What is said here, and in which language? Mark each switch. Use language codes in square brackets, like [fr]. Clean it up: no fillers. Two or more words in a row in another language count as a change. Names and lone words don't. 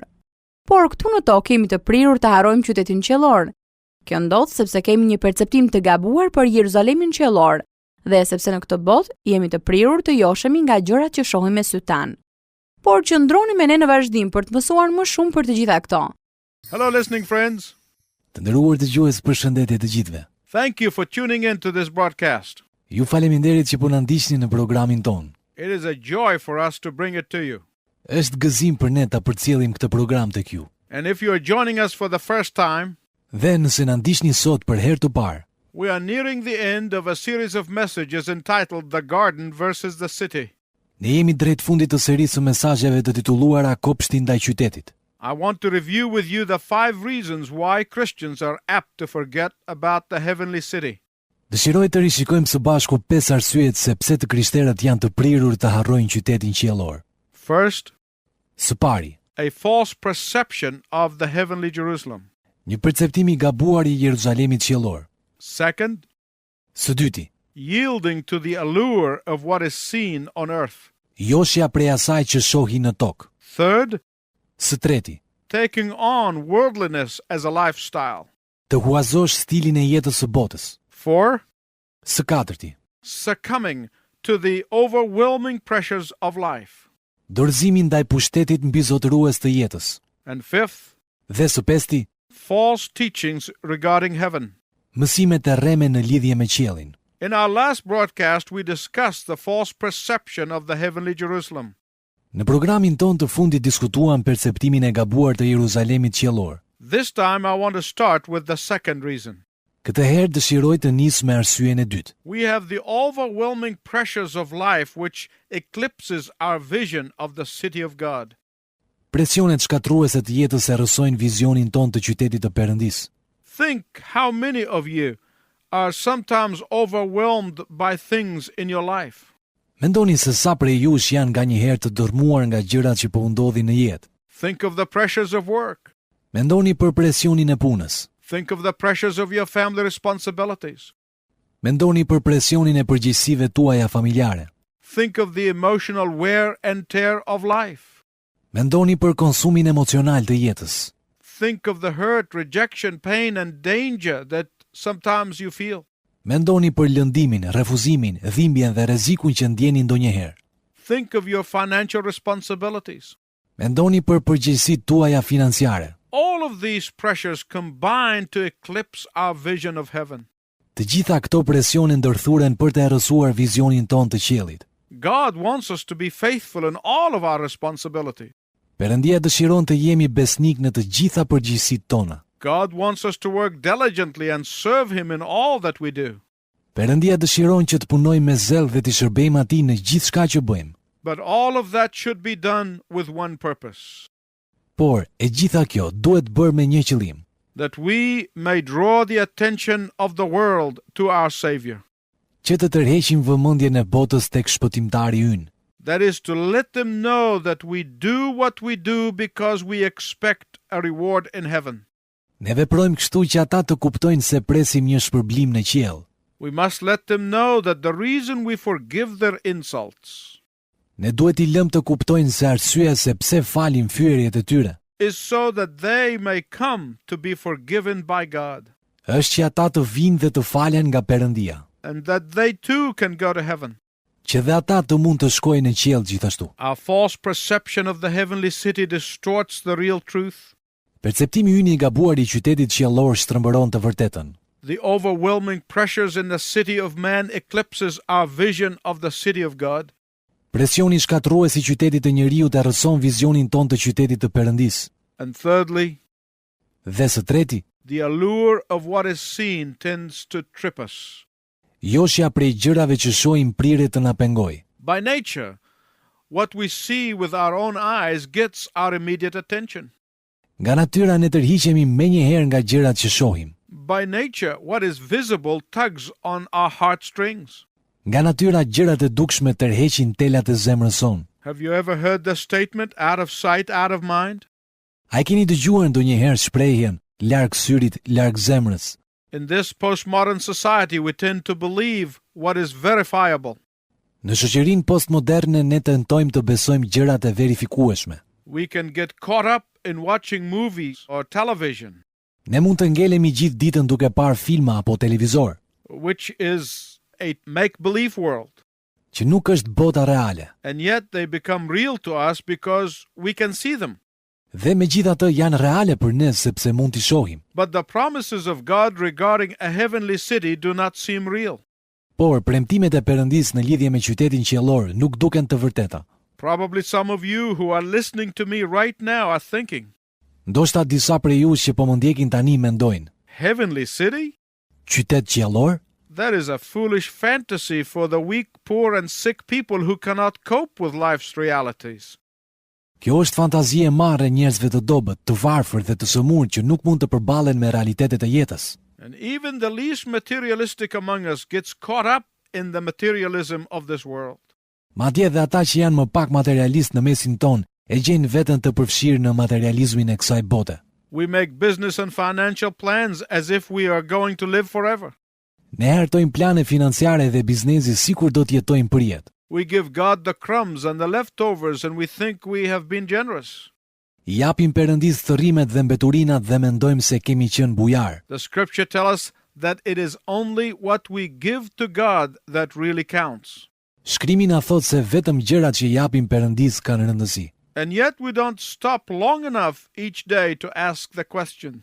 [sq] Por këtu në tokë kemi të prirur të harrojmë qytetin qiellor. Kjo ndodh sepse kemi një perceptim të gabuar për Jeruzalemin qiellor dhe sepse në këtë botë jemi të prirur të joshemi nga gjërat që shohim me sy tan. Por qëndroni me ne në vazhdim për të mësuar më shumë për të gjitha këto. [en] Hello listening friends. [sq] Të nderuar dëgjues, përshëndetje të gjithëve. [en] Thank you for tuning in to this broadcast. [sq] Ju faleminderit që po na ndiqni në programin ton. [en] It is a joy for us to bring it to you. [sq] Është gëzim për ne ta përcjellim këtë program tek ju. [en] And if you are joining us for the first time, [sq] Dhe nëse na ndiqni sot për herë të parë, [en] we are nearing the end of a series of messages entitled The Garden versus the City. [sq] ne jemi drejt fundit të serisë së mesazheve të titulluara Kopshti ndaj qytetit. [en] I want to review with you the 5 reasons why Christians are apt to forget about the heavenly city. [sq] Dëshiroj të rishikojmë së bashku 5 arsyet se pse të krishterët janë të prirur të harrojnë qytetin qiellor. [en] First, [sq] Së pari, [en] a false perception of the heavenly Jerusalem. [sq] një perceptim i gabuar i Jeruzalemit qiellor. [en] Second, [sq] Së dyti, [en] yielding to the allure of what is seen on earth. [sq] joshja prej asaj që shohi në tokë. [en] Third, [sq] Së treti, [en] taking on worldliness as a lifestyle. [sq] të huazosh stilin e jetës së botës. [en] 4, [sq] Së katërti, [en] succumbing to the overwhelming pressures of life. [sq] dorëzimi ndaj pushtetit mbizotërues të jetës. [en] And 5th, [sq] Dhe së pesti, [en] false teachings regarding heaven. [sq] mësimet e rreme në lidhje me qiellin. [en] In our last broadcast, we discussed the false perception of the heavenly Jerusalem. [sq] Në programin ton të fundit diskutuam perceptimin e gabuar të Jeruzalemit qiellor. [en] This time, I want to start with the second reason. [sq] Këtë herë dëshiroj të nis me arsyeën e dytë. [en] We have the overwhelming pressures of life which eclipses our vision of the city of God. [sq] Presionet shkatruese të jetës e rrësojnë vizionin ton të qytetit të Perëndisë. [en] Think how many of you are sometimes overwhelmed by things in your life. [sq] Mendoni se sa prej jush janë nganjëherë të dërmuar nga gjërat që po u ndodhin në jetë. [en] Think of the pressures of work. [sq] Mendoni për presionin e punës. [en] Think of the pressures of your family responsibilities. [sq] Mendoni për presionin e përgjegjësive tuaja familjare. [en] Think of the emotional wear and tear of life. [sq] Mendoni për konsumin emocional të jetës. [en] Think of the hurt, rejection, pain and danger that sometimes you feel. [sq] Mendoni për lëndimin, refuzimin, dhimbjen dhe rrezikun që ndjeni ndonjëherë. [en] Think of your financial responsibilities. [sq] Mendoni për përgjegjësitë tuaja financiare. [en] All of these pressures combine to eclipse our vision of heaven. [sq] Të gjitha këto presione ndërthuren për të errësuar vizionin ton të qiellit. [en] God wants us to be faithful in all of our responsibility. [sq] Perëndia dëshiron të jemi besnik në të gjitha përgjegjësitë tona. [en] God wants us to work diligently and serve Him in all that we do. [sq] Perëndia dëshiron që të punojmë me zell dhe të shërbejmë atij në gjithçka që bëjmë. [en] But all of that should be done with one purpose. [sq] Por, e gjitha kjo duhet bërë me një qëllim. [en] That we may draw the attention of the world to our Savior. [sq] që të tërheqim vëmendjen e botës tek shpëtimtari ynë. [en] That is to let them know that we do what we do because we expect a reward in heaven. [sq] Ne veprojmë kështu që ata të kuptojnë se presim një shpërblim në qiell. [en] We must let them know that the reason we forgive their insults [sq] Ne duhet i lëmë të kuptojnë se arsyeja se pse falim fyerjet e tyre [en] is so that they may come to be forgiven by God, [sq] është që ata të vinë dhe të falen nga Perëndia, [en] and that they too can go to heaven. [sq] që dhe ata të mund të shkojnë në qiell gjithashtu. [en] Our false perception of the heavenly city distorts the real truth. [sq] Perceptimi ynë i gabuar i qytetit qiellor shtrëmbëron të vërtetën. [en] The overwhelming pressures in the city of man eclipses our vision of the city of God. [sq] Presioni shkatërrues i qytetit të njeriut e rrëson vizionin ton të qytetit të Perëndis. [en] And thirdly, [sq] Dhe së treti, [en] the allure of what is seen tends to trip us. [sq] joshja prej gjërave që shohim prirë të na pengoj. [en] By nature, what we see with our own eyes gets our immediate attention. [sq] Nga natyra ne tërhiqemi menjëherë nga gjërat që shohim. [en] By nature, what is visible tugs on our heartstrings. [sq] Nga natyra gjërat e dukshme tërheqin telat e zemrës son. [en] Have you ever heard the statement, out of sight, out of mind? [sq] A e keni dëgjuar ndonjëherë shprehjen larg syrit, larg zemrës? [en] In this postmodern society, we tend to believe what is verifiable. [sq] Në shoqërinë postmoderne ne tentojmë të besojmë gjërat e verifikueshme. [en] We can get caught up in watching movies or television, [sq] Ne mund të ngelemi gjithë ditën duke parë filma apo televizor, [en] which is a make-believe world. [sq] që nuk është bota reale. [en] And yet they become real to us because we can see them. [sq] Dhe megjithatë janë reale për ne sepse mund t'i shohim. [en] But the promises of God regarding a heavenly city do not seem real. [sq] Por premtimet e Perëndis në lidhje me qytetin qiellor nuk duken të vërteta. [en] Probably some of you who are listening to me right now are thinking, [sq] Ndoshta disa prej jush që po më ndjekin tani mendojnë, [en] heavenly city? [sq] qytet qiellor? [en] That is a foolish fantasy for the weak, poor, and sick people who cannot cope with life's realities. [sq] Kjo është fantazi e marrë e njerëzve të dobët, të varfër dhe të sëmurë që nuk mund të përballen me realitetet e jetës. [en] And even the least materialistic among us gets caught up in the materialism of this world. [sq] Madje dhe ata që janë më pak materialist në mesin ton e gjejnë veten të përfshirë në materializmin e kësaj bote. [en] We make business and financial plans as if we are going to live forever. [sq] Ne hartojmë plane financiare dhe biznesi sikur do të jetojmë përjetë. [en] We give God the crumbs and the leftovers and we think we have been generous. [sq] I japim Perëndis thërrimet dhe mbeturinat dhe mendojmë se kemi qenë bujar. [en] The scripture tells us that it is only what we give to God that really counts. [sq] Shkrimi na thot se vetëm gjërat që i japim Perëndis kanë rëndësi. [en] And yet we don't stop long enough each day to ask the question,